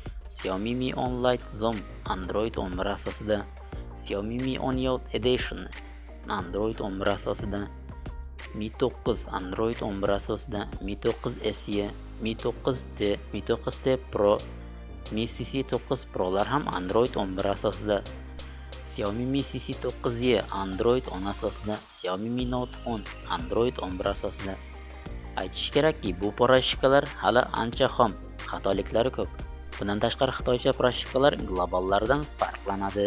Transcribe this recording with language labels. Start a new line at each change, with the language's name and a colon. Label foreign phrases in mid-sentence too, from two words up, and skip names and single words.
Uzbek: Xiaomi Mi 10 Lite Zoom Android 11 asosida, Xiaomi Mi 10 Youth Edition Android 11 asosida, Mi 9 Android 11 asosida, Mi 9 SE, Mi 9T, Mi 9T Pro, Mi CC9 Pro'lar ham Android 11 asosida, Xiaomi Mi CC9e Android 10 asosida, Xiaomi Mi Note 10 Android 11 asosida. Aytish kerakki, bu proshifkalar hali ancha xom, xatoliklari ko'p. Bundan tashqari xitoycha proshifkalar globallardan farqlanadi.